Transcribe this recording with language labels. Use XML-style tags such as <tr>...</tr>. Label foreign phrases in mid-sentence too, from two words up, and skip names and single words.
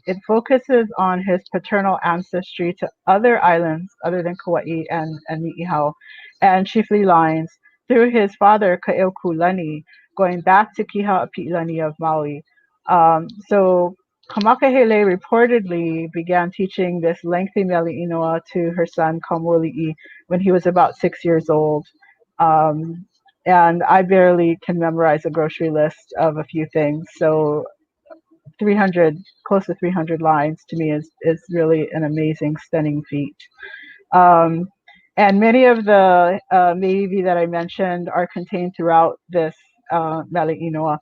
<en>It focuses on his paternal ancestry to other islands other than Kauai and Ni'ihau, and chiefly lines through his father Kaeokulani, going back to Kiha'api'ilani of Maui. So Kamakahele reportedly began teaching this lengthy</en> <haw>mele inoa</haw> <en>to her son Kaumuali'i when he was about 6 years old. Um, and I barely can memorize a grocery list of a few things. So 300, close to 300 lines to me is really an amazing, stunning feat. Um, and many of the maybe that I mentioned are contained throughout this</en> <haw>Mele Inoa.</haw>